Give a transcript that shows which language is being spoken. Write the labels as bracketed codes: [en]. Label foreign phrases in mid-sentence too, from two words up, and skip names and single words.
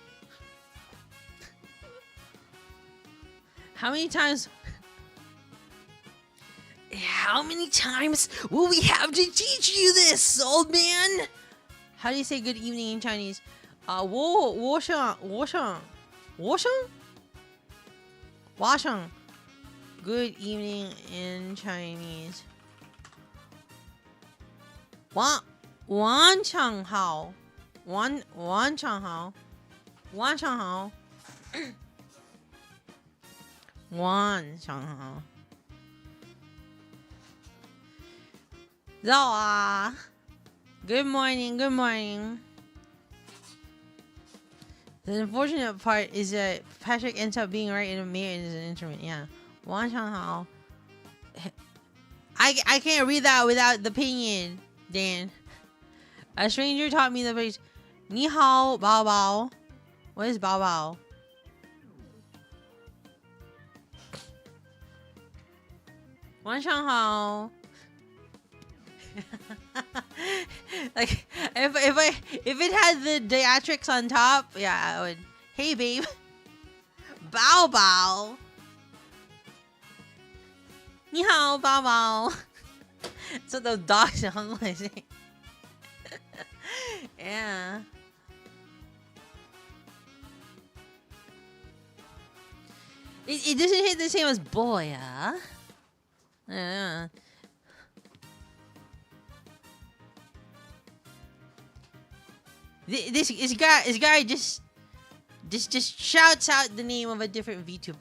[en] How many times will we have to teach you this, old man? How do you say good evening in Chinese? [zh] Wo shang. [en] Good evening in Chinese. [zh] Wan chang hao. Wan chang hao. Wan chang hao. Wan chang hao. [en] Zao Good morning. Good morning. The unfortunate part is that Patrick ends up being right in a mirror as an instrument. Yeah. [zh] Wan Hao. [en] I can't read that without the pinyin, Dan. A stranger taught me the phrase, [zh] Ni hao, bao bao. [en] What is bao bao? [zh] Wan Hao. [en] Like if it had the theatrics on top, yeah, I would. Hey babe. [zh] Bao bao. Ni hao, bao bao. [en] That's what those dogs sound like. Yeah. It doesn't hit the same as boy, huh? Yeah. This guy just shouts out the name of a different VTuber.